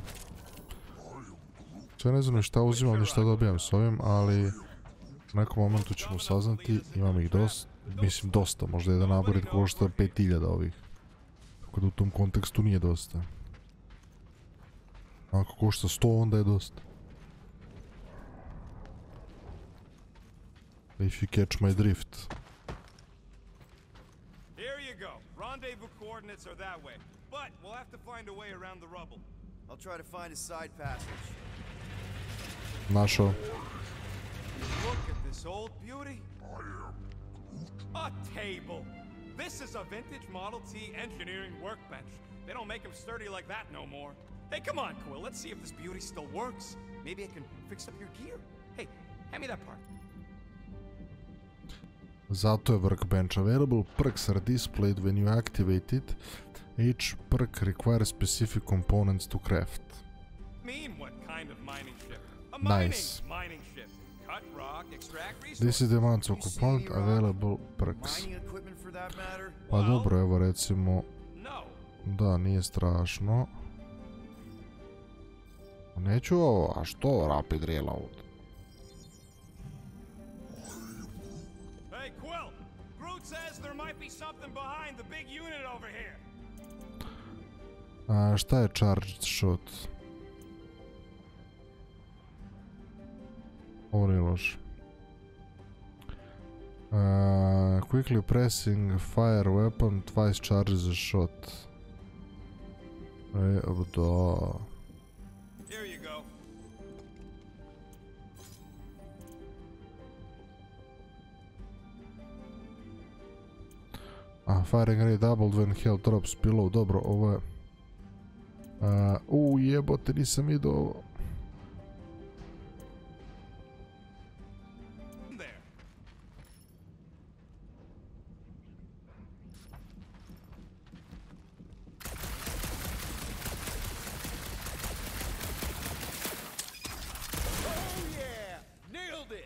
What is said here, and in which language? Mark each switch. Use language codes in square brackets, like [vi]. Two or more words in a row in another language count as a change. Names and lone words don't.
[bs] Sve ne znam ni šta uzimam ni šta dobijam s ovim, ali u nekom momentu ćemo saznati. Imam ih dosta, mislim dosta, možda jedan naborit košta 5000 ovih. Tako da u tom kontekstu nije dosta. Ako košta 100 onda je dosta. [en] If you catch my drift. Here you go. Rendezvous coordinates are that way. But we'll have to find a way around the rubble. I'll try to find a side passage. [bs] Našao. [en] Look at this old beauty. A table. This is a vintage Model T engineering workbench. They don't make them sturdy like that no more. Hey, come on, Quill. Let's see if this beauty still works. Maybe I can fix up your gear. Hey, hand me that part. [bs] Zato je [en] workbench available. Perks are displayed when you activate it. Each perk requires specific components to craft. Mean what kind of mining ship? A Nice. mining ship. Cut rock, extract resources. This is the amount of You see component any rock? available perks. Mining equipment for that matter? [bs] Pa dobro, evo recimo, [en] No. [bs] da, nije strašno. Neću ovo, a što [en] rapid reload? Hey, Quill! Groot says there might be something behind the big unit over here. [bs] A šta je [en] charged shot? [bs] Ovo nije loše. [en] Quickly pressing fire weapon twice charges a shot. [bs] Evo da. [en] Here you go. Firing rate doubled when health drops below. [bs] Dobro, ovo je... jebote, nisam vidio ovo. [en] There. Oh yeah! Nailed it!